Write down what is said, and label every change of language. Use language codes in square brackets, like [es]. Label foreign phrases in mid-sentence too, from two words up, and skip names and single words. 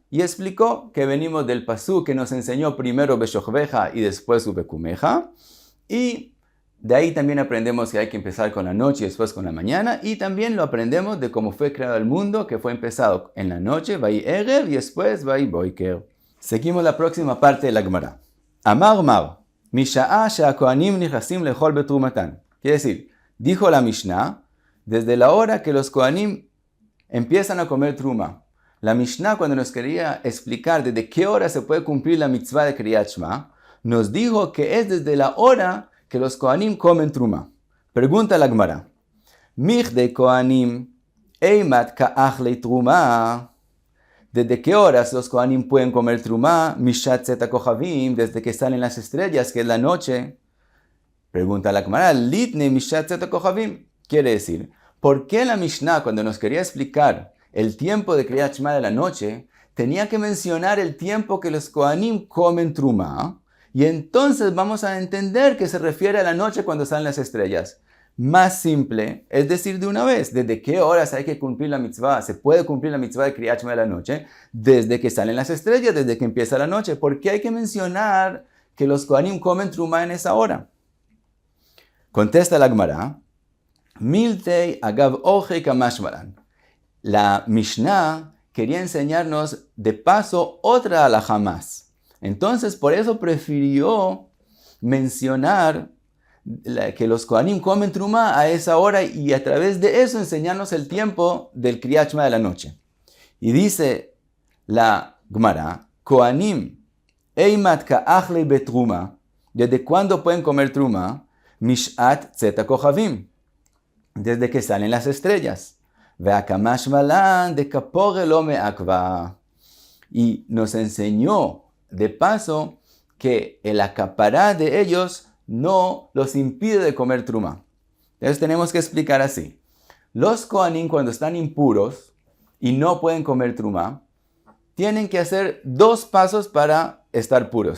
[es] Y explicó que venimos del pasú que nos enseñó primero Beshochveja y después Ubekumeja. Y de ahí también aprendemos que hay que empezar con la noche y después con la mañana. Y también lo aprendemos de cómo fue creado el mundo, que fue empezado en la noche, [he] ויהי ערב, [es] y después [he] ויהי בקר. [es] Seguimos la próxima parte de la Gemara. [arc] אמר מר, [he] משעה שהכהנים נכנסים לאכול בתרומתן. [es] Quiere decir, dijo la Mishnah, desde la hora que los Kohanim empiezan a comer truma. La Mishnah, cuando nos quería explicar desde qué hora se puede cumplir la mitzvah de Kriyat Shema, nos dijo que es desde la hora que los Kohanim comen truma. Pregunta la Gemara. [arc] מכדי כהנים אימת קא אכלי תרומה. [es] ¿Desde qué horas los Kohanim pueden comer truma? [he] משעת צאת כוכבים, [es] desde que salen las estrellas, que es la noche. Pregunta la Gemara, [arc] ליתני משעת צאת כוכבים. [es] Quiere decir, ¿por qué la Mishnah, cuando nos quería explicar el tiempo de Kriyat Shema de la noche, tenía que mencionar el tiempo que los Kohanim comen truma? Y entonces vamos a entender que se refiere a la noche cuando salen las estrellas. Más simple es decir de una vez, ¿desde qué horas hay que cumplir la mitzvah? Se puede cumplir la mitzvah de Kriyat Shema de la noche desde que salen las estrellas, desde que empieza la noche. ¿Por qué hay que mencionar que los Kohanim comen truma en esa hora? Contesta la Gemara, [arc] מילתא אגב אורחיה קא משמע לן. [es] La Mishnah quería enseñarnos de paso otra halajá más. Entonces por eso prefirió mencionar que los Kohanim comen truma a esa hora y a través de eso enseñarnos el tiempo del Kriyat Shema de la noche. Y dice la Gemara, [arc] כהנים אימת קא אכלי בתרומה, [es] ¿desde cuándo pueden comer truma? [he] משעת צאת כוכבים, [es] desde que salen las estrellas. [arc] וקא משמע לן דכפרה לא מעכבא. [es] Y nos enseñó de paso que el acaparar de ellos no los impide de comer truma. Entonces tenemos que explicar así. Los Kohanim cuando están impuros y no pueden comer truma, tienen que hacer 2 pasos para estar puros.